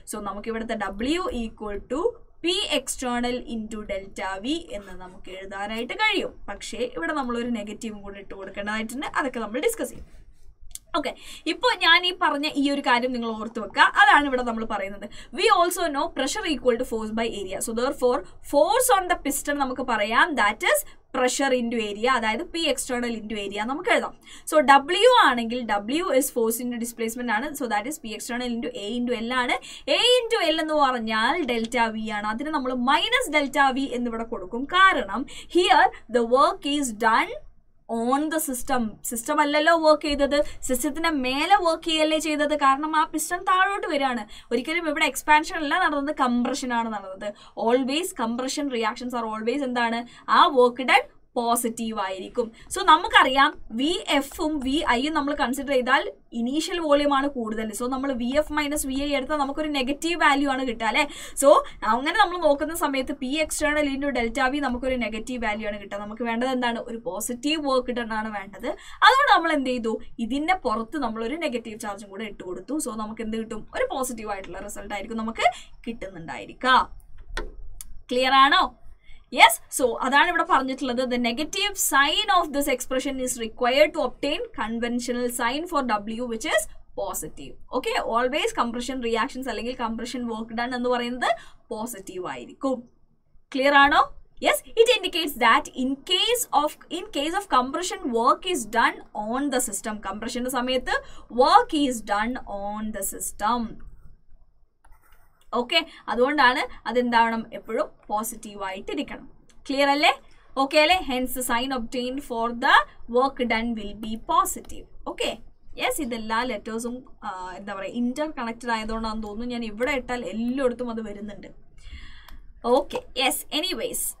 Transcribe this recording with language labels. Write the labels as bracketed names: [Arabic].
[Malayalam] So നമുക്ക് ഇവിടുത്തെ W equal to P external into delta V എന്ന് നമുക്ക് എഴുതാനായിട്ട് കഴിയും. പക്ഷേ ഇവിടെ നമ്മളൊരു നെഗറ്റീവും കൂടി ഇട്ട് കൊടുക്കേണ്ടതായിട്ടുണ്ട്. അതൊക്കെ നമ്മൾ ഡിസ്കസ് ചെയ്യും. ഓക്കെ, ഇപ്പോൾ ഞാൻ ഈ പറഞ്ഞ ഈ ഒരു കാര്യം നിങ്ങൾ ഓർത്ത് വെക്കുക. അതാണ് ഇവിടെ നമ്മൾ പറയുന്നത്. [English] We also know pressure equal to force by area. So therefore force on the piston [Malayalam] നമുക്ക് പറയാം [English] that is pressure into area, [Malayalam] അതായത് [English] P external into area നമുക്ക് എഴുതാം. So W ആണെങ്കിൽ W is force into displacement ആണ്. So that is P external into A into L ആണ്. A into L [Malayalam] എന്ന് പറഞ്ഞാൽ [English] delta V ആണ്. [Malayalam] അതിന് നമ്മൾ [English] minus delta V എന്നിവിടെ കൊടുക്കും. കാരണം here the work is done on the system. [Malayalam] System അല്ലല്ലോ വർക്ക് ചെയ്തത്, സിസ്റ്റത്തിന് മേലെ വർക്ക് ചെയ്യല്ലേ ചെയ്തത്. കാരണം ആ പിസ്റ്റൺ താഴോട്ട് വരികയാണ്. ഒരിക്കലും ഇവിടെ എക്സ്പാൻഷൻ അല്ല നടന്നത്, കംപ്രഷൻ ആണ് നടന്നത്. [English] always compression reactions are always [Malayalam] എന്താണ്, ആ വർക്ക് ഡൺ പോസിറ്റീവ് ആയിരിക്കും. സോ നമുക്കറിയാം വി എഫും വി ഐയും നമ്മൾ കൺസിഡർ ചെയ്താൽ ഇനീഷ്യൽ വോളിയം ആണ് കൂടുതൽ. സോ നമ്മൾ V F minus V I എടുത്താൽ നമുക്കൊരു നെഗറ്റീവ് വാല്യൂ ആണ് കിട്ടുക അല്ലേ. സോ അങ്ങനെ നമ്മൾ നോക്കുന്ന സമയത്ത് P external into delta V നമുക്കൊരു നെഗറ്റീവ് വാല്യൂ ആണ് കിട്ടുക. നമുക്ക് വേണ്ടത് എന്താണ്, ഒരു പോസിറ്റീവ് വർക്ക് ഡൺ ആണ് വേണ്ടത്. അതുകൊണ്ട് നമ്മൾ എന്ത് ചെയ്തു, ഇതിന്റെ പുറത്ത് നമ്മളൊരു നെഗറ്റീവ് ചാർജും കൂടെ ഇട്ട് കൊടുത്തു. സോ നമുക്ക് എന്ത് കിട്ടും, ഒരു പോസിറ്റീവ് ആയിട്ടുള്ള റിസൾട്ട് ആയിരിക്കും നമുക്ക് കിട്ടുന്നുണ്ടായിരിക്കുക. ക്ലിയർ ആണോ? Yes, so അതാണ് ഇവിടെ പറഞ്ഞിട്ടുള്ളത്. [English] The negative sign of this expression is required to obtain conventional sign for W which is positive. Okay, always compression reactions [Malayalam] അല്ലെങ്കിൽ compression work done എന്ന് പറയുന്നത് പോസിറ്റീവ് ആയിരിക്കും. ക്ലിയർ ആണോ? [English] Yes, it indicates that in case of compression work is done on the system. Compression സമയത്ത് work is done on the system. [Malayalam] Okay, അതുകൊണ്ടാണ് അതെന്താവണം, എപ്പോഴും positive ആയിട്ട് ഇരിക്കണം. ക്ലിയർ അല്ലേ? ഓക്കെ അല്ലേ? [English] Hence sign obtained for the work done will be positive. [Malayalam] Okay, yes, ഇതെല്ലാ ലെറ്റേഴ്സും എന്താ പറയുക ഇന്റർ കണക്റ്റഡ് ആയതുകൊണ്ടാണെന്ന് തോന്നുന്നു. ഞാൻ ഇവിടെ ഇട്ടാൽ എല്ലായിടത്തും അത് വരുന്നുണ്ട്. Okay, yes, anyways.